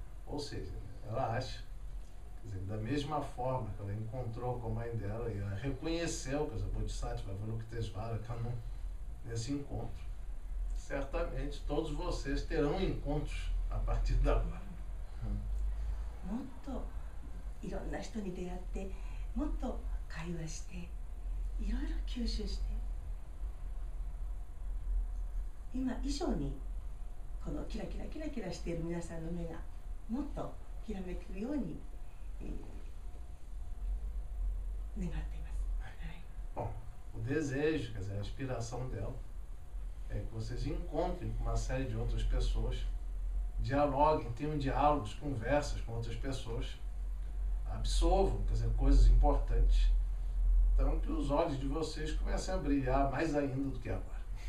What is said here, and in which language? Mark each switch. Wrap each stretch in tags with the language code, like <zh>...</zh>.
<pt>Ou seja, ela acha, quer dizer, da mesma forma que ela encontrou com a mãe dela e ela reconheceu, quer dizer, Bodhisattva Avalokitesvara Kannon, nesse encontro, certamente todos vocês terão encontros a partir de agora.</pt> <ja>もっといろんな人に出会ってもっと会話していろいろ吸収して今以上にこのキラキラキラキラしている皆さんの目がもっときらめくように、願っています。</ja> <pt>Bom, o desejo, quer dizer, a aspiração dela é que vocês encontrem com uma série de outras pessoas, dialoguem, tenham diálogos, conversas com outras pessoas, absorvam, quer dizer, coisas importantes. Então, que os olhos de vocês comecem a brilhar mais ainda do que agora.</pt>